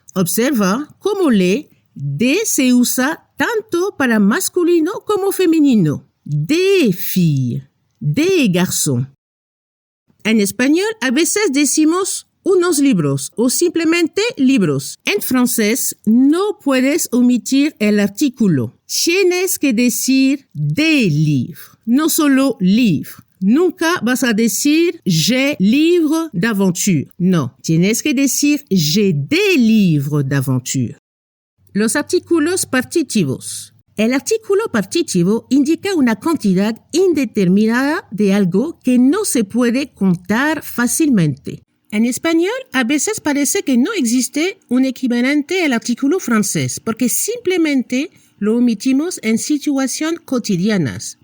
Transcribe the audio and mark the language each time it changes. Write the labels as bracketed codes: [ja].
[es] Observa cómo des se usa tanto para masculino como femenino. [fr] Des filles, des garçons. [es] En español a veces decimos unos libros o simplemente libros. En francés no puedes omitir el artículo. Tienes que decir [fr] des livres, [es] no solo livres. Nunca vas a decir [fr] j'ai livre d'aventure. [es] No, tienes que decir [fr] j'ai des livres d'aventure. [es] Los artículos partitivos. El artículo partitivo indica una cantidad indeterminada de algo que no se puede contar fácilmente. En español, a veces parece que no existe un equivalente al artículo francés, porque simplemente lo omitimos en situaciones cotidianas.